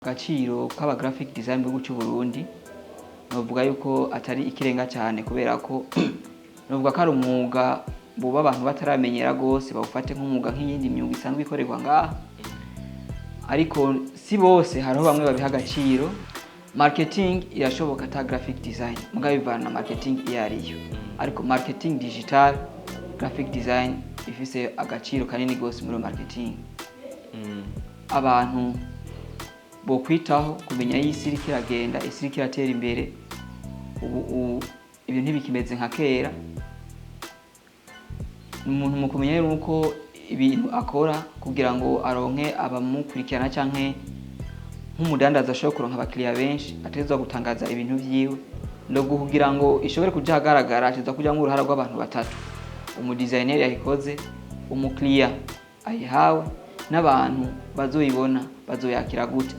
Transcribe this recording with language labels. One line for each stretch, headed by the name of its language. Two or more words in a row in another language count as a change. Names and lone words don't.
Rundi: Agaciro k'aba
English: graphic design
Rundi: mu cy'u Burundi novuga yuko atari ikirenga cyane kubera ko novuga ko ari umwuga buba abantu bataramenyera gose bawufate nk'umwuga nk'iyindi myuga isanzwe ikorerwa ngaha, ariko si bose hariho bamwe babiha agaciro. Marketing irashoboka ata
English: graphic design
Rundi: mugabe bivana na marketing iyariyo, ariko
English: marketing digital graphic design
Rundi: ifise agaciro kanini gose muri marketing. Abantu bo kwitaho kumenya y'isi iri kiragenda, isi iri kiratera imbere, ubu ibintu ntibikimeze nka kera. Umuntu mu kumenya rero uko ibintu akora kugira ngo aronke abamukurikirana canke nk'umudandaza ashobora kuronka abakiriya benshi, atezwa gutangaza ibintu vyiwe no kugira ngo ishobore kuja hagaragara, atezwa kuja mu ruhara rw'abantu batatu: umudesigner yayikoze, umukiriya ayihawe, n'abantu bazoyibona bazoyakira gute.